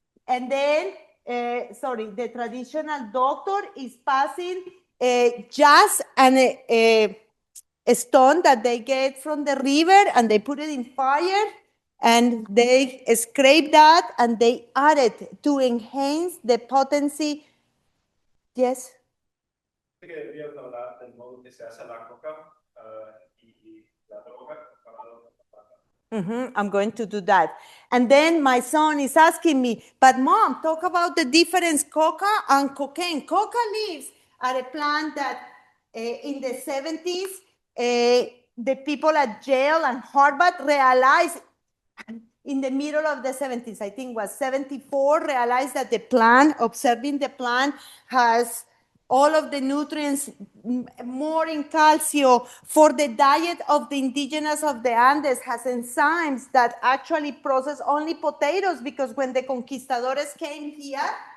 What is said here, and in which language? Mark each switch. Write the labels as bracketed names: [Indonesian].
[English] And then, the traditional doctor is passing just a stone that they get from the river, and they put it in fire, and they scrape that, and they add it to enhance the potency. Yes? [Spanish] Deberías hablar del modo que se hace la coca y la droga. [English] I'm going to do that. And then my son is asking me, but Mom, talk about the difference coca and cocaine. Coca leaves are a plant that in the 70s, the people at Yale and Harvard realized in the middle of the 70s, I think was 74, realized that the plant, observing the plant, has all of the nutrients, more in calcium for the diet of the indigenous of the Andes, has enzymes that actually process only potatoes, because when the conquistadores came here,